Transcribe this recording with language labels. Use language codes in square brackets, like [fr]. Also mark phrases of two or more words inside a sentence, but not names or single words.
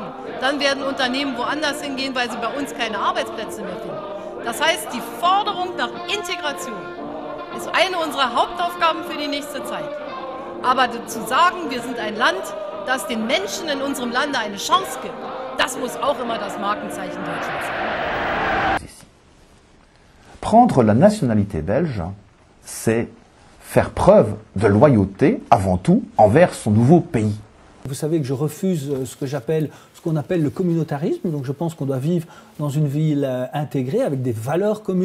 [de] Dann werden Unternehmen woanders hingehen, weil sie bei uns keine Arbeitsplätze mehr finden. Das heißt, die Forderung nach Integration ist eine unserer Hauptaufgaben für die nächste Zeit. Aber zu sagen, wir sind ein Land, das den Menschen in unserem Lande eine Chance gibt, das muss auch immer das Markenzeichen Deutschlands sein. [fr] Prendre la nationalité belge, c'est faire preuve de loyauté, avant tout, envers son nouveau pays. Vous savez que je refuse ce qu'on appelle le communautarisme, donc je pense qu'on doit vivre dans une ville intégrée avec des valeurs communes.